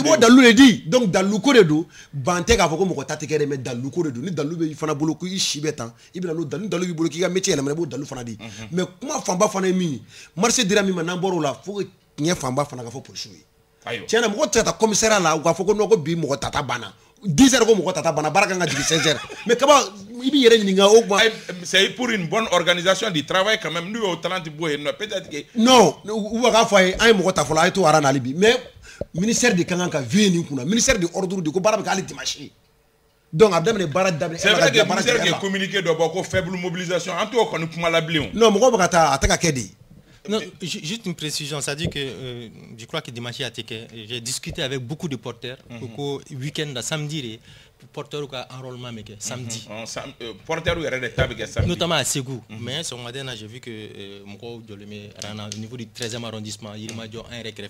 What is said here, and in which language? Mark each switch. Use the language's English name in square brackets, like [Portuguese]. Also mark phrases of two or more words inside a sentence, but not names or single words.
[Bambara] i b'o dalu de di donc dalu ko de don ban tɛ k'a fɔ ko mɔgɔ ta tɛ kɛ dɛ mais dalu ko de don ni dalu bɛ i fana bolo ko i si bɛ tan i bɛ na n'o dalu ni dalu b'i bolo k'i ka métier yɛlɛma i b'o dalu fana di mais kuma fanba fana ye min ye marché dira min ma n'an bɔra o la fo que tiɲɛ fanba fana ka fɔ polisiw ye tiɲɛ na mɔgɔ tɛ se ka taa commissariat la u k'a fɔ ko non ko bi mɔgɔ tata banna 10 heures ko mɔgɔ tata banna baara kan ka jigin 16 heures mais kaba i b'i yɛrɛ ɲininka o kuma [French] c'est pour une bonne organisation du travail quand même [Bambara] n'u y'o talent bɔ yen nɔ [French] peut-être que [Bambara] non u b'a k'a fɔ a ye an ye mɔgɔ ta fɔlɔ a ye to aran na hali bi mais ministère de kan ka veiller nin kunna ministère de ordre de ko baara bɛ kɛ hali dimanche donc a daminɛ baara daminɛ [French] c'est vrai que ministère [Bambara] de communiqué dɔ bɔ ko [French] faible mobilisation [Bambara] an t'o kɔni kuma la bilen non mɔgɔw bɛ ka taa a tɛ ka kɛ de. [French] Non, juste une précision, ça dit que je crois que dimanche à Teke, j'ai discuté avec beaucoup de porteurs au week-end, samedi, porteurs qui ont enrôlement samedi. Porteurs qui samedi. Notamment à Ségou. Mais ce matin, j'ai vu que au niveau du 13e arrondissement, il m'a dit un récré.